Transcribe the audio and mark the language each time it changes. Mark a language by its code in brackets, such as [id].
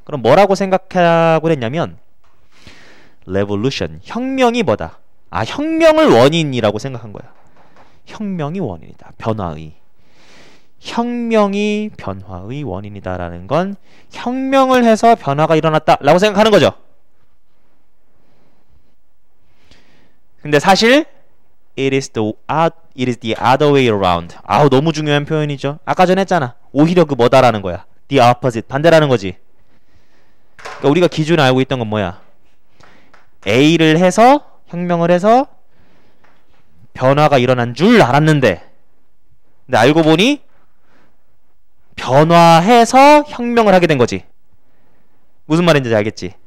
[ko] 그럼 뭐라고 생각하곤 했냐면 revolution. 혁명이 뭐다? 아, 혁명을 원인이라고 생각한 거야. 혁명이 원인이다. 변화의. 혁명이 변화의 원인이다라는 건 혁명을 해서 변화가 일어났다 라고 생각하는 거죠. 근데 사실 [en] it is the other way around. [ko] 아우, 너무 중요한 표현이죠. 아까 전에 했잖아. 오히려 그 뭐다라는 거야. the opposite. 반대라는 거지. 그러니까 우리가 기준을 알고 있던 건 뭐야? A를 해서 혁명을 해서 변화가 일어난 줄 알았는데, 근데 알고 보니 변화해서 혁명을 하게 된 거지. 무슨 말인지 알겠지?